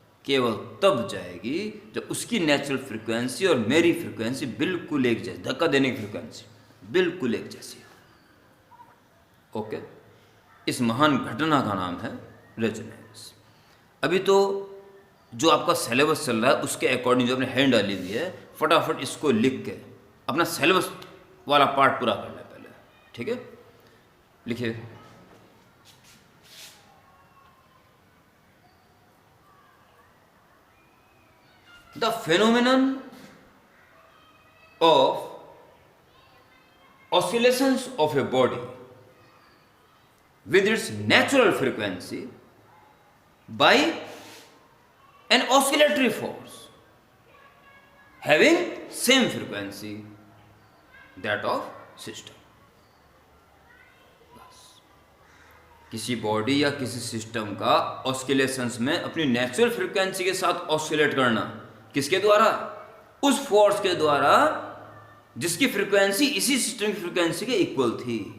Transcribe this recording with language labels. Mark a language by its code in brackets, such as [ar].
[hi] केवल तब जाएगी जब उसकी नेचुरल फ्रिक्वेंसी और मेरी फ्रिक्वेंसी बिल्कुल एक जैसी, धक्का देने की फ्रिक्वेंसी बिल्कुल एक जैसी हो। ओके, इस महान घटना का नाम है रेजोनेंस। अभी तो जो आपका सिलेबस चल रहा है उसके अकॉर्डिंग जो आपने हैंड डाली हुई है, फटाफट इसको लिख के अपना सिलेबस वाला पार्ट पूरा कर ले पहले, ठीक है? लिखिए, [en] The phenomenon of oscillations of a body with its natural frequency by an oscillatory force having same frequency that of system। [hi] किसी बॉडी या किसी सिस्टम का ऑस्किलेशंस में अपनी नेचुरल फ्रीक्वेंसी के साथ ऑस्किलेट करना, किसके द्वारा? उस फोर्स के द्वारा जिसकी फ्रीक्वेंसी इसी सिस्टम की फ्रीक्वेंसी के इक्वल थी।